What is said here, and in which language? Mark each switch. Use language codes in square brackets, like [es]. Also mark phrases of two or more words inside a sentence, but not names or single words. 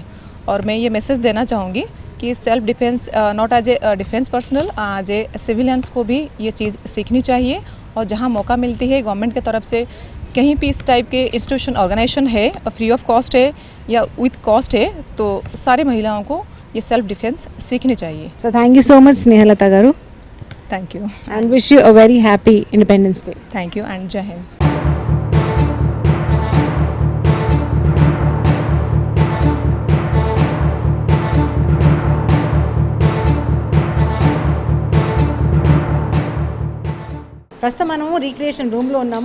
[hi] और मैं ये मैसेज देना चाहूँगी कि [en] self defence not as a defence personal, as a civilians [hi] को भी ये चीज़ सीखनी चाहिए. और जहाँ मौका मिलती है गवर्नमेंट की तरफ से कहीं भी इस टाइप के [en] institution organisation [hi] है, [en] free of cost [hi] है या [en] with cost [hi] है, तो सारी महिलाओं को ये [en] self defence [hi] सीखनी चाहिए. [en] so thank you so much స్నేహలత గారు thank you. and wish you a very happy Independence Day. thank you and जय हिंद. [te] ప్రస్తుతం మనము [en] recreation room [te] ఉన్నాము.